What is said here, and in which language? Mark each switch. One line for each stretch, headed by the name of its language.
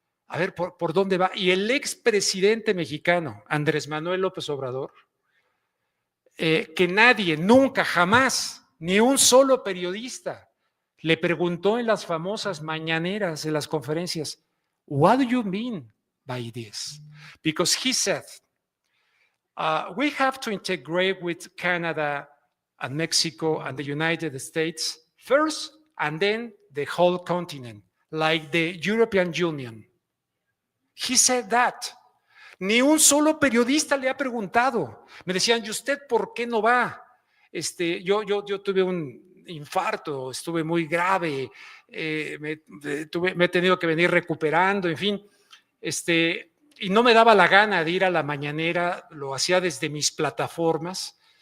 Spanish: A ver, ¿por dónde va? Y el expresidente mexicano, Andrés Manuel López Obrador, que nadie, nunca, jamás, ni un solo periodista le preguntó en las famosas mañaneras, en las conferencias,
English: what do you mean by this? Because he said, we have to integrate with Canada and Mexico and the United States first, and then the whole continent, like the European Union. He said that.
Spanish: Ni un solo periodista le ha preguntado. Me decían, ¿y usted por qué no va? Yo tuve un infarto, estuve muy grave, me he tenido que venir recuperando, en fin, y no me daba la gana de ir a la mañanera, lo hacía desde mis plataformas.